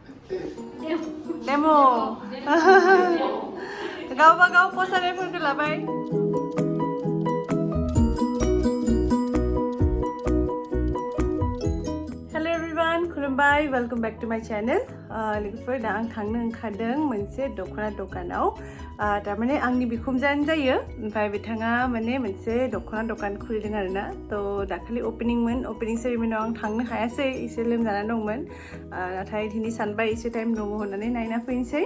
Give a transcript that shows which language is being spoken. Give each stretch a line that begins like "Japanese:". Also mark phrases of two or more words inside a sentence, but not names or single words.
Bodo: Demo. Gaw posterफोरखौ लाबाय.
English: Hello everyone, खुलुमबाय. Welcome back to my channel.
Bodo: लोगोफोर दा आं थांनो ओंखारदों मोनसे दख'ना दखानाव. तारमाने आंनि बिखुमजोआनो जायो. ओमफ्राय बिथाङा माने मोनसे दख'ना दखान खुलिदों आरोना. थ' दाखालि ओपनिं सेरेमनियाव आं थांनो हायासै, एसे लोमजाना दंमोन. नाथाय दिनै सानबाय एसे टाइम दङ होननानै नायना फैनोसै.